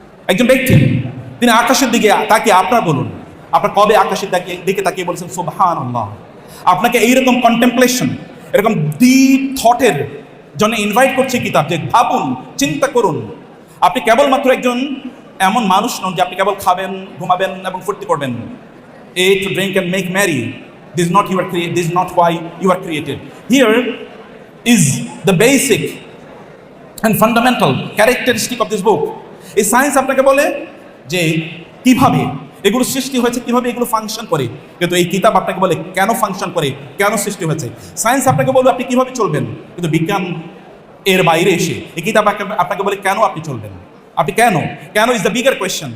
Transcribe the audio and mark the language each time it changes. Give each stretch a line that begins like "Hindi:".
Bangla: একজন ব্যক্তি তিনি আকাশের দিকে তাকিয়ে, আপনার বলুন, আপনার কবে আকাশের দিকে তাকিয়ে বলেছেন সুবহানাল্লাহ? আপনাকে এইরকম কন্টেম্পলেশন, এরকম ডিপ থটের জন্য ইনভাইট করছে কিতাব, যে ভাবুন, চিন্তা করুন। আপনি কেবলমাত্র একজন এমন মানুষ নন যে আপনি কেবল খাবেন, ঘুমাবেন এবং ফুর্তি করবেন।
English: Eat, drink and make merry. This is not why you are created. Here is the basic and fundamental characteristic of this book.
Bangla: এই সায়েন্স আপনাকে বলে যে কিভাবে এগুলো সৃষ্টি হয়েছে, কিভাবে এগুলো ফাংশন করে, কিন্তু এই কিতাব আপনাকে বলে কেন ফাংশন করে, কেন সৃষ্টি হয়েছে। সায়েন্স আপনাকে বলবে আপনি কিভাবে চলবেন, কিন্তু বিজ্ঞান এর বাইরে এসে এই কিতাব আপনাকে বলে কেন আপনি চলবেন, আপনি কেন
English: Is the bigger question.